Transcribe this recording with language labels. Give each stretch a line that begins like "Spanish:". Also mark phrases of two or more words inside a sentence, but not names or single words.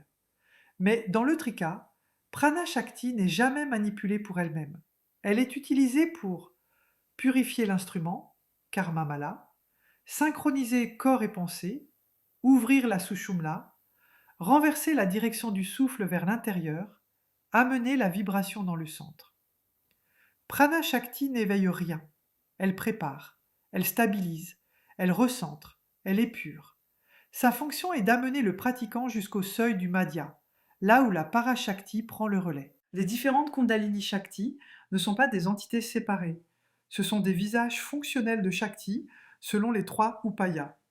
French: Mais dans le Trika,
Sanskrit: प्राण शक्ति
French: n'est jamais manipulée pour elle-même. Elle est utilisée pour purifier l'instrument,
Sanskrit: कर्म मल,
French: synchroniser corps et pensée, ouvrir la Sushumna, renverser la direction du souffle vers l'intérieur, amener la vibration dans le centre.
Sanskrit: प्राण शक्ति
French: n'éveille rien. Elle prépare, elle stabilise, elle recentre, elle épure. Sa fonction est d'amener le pratiquant jusqu'au seuil du Madhya, là où la Parashakti prend le relais. Les différentes
Sanskrit: कुण्डलिनी शक्ति
French: ne sont pas des entités séparées. Ce sont des visages fonctionnels de Shakti selon les 3 upayas.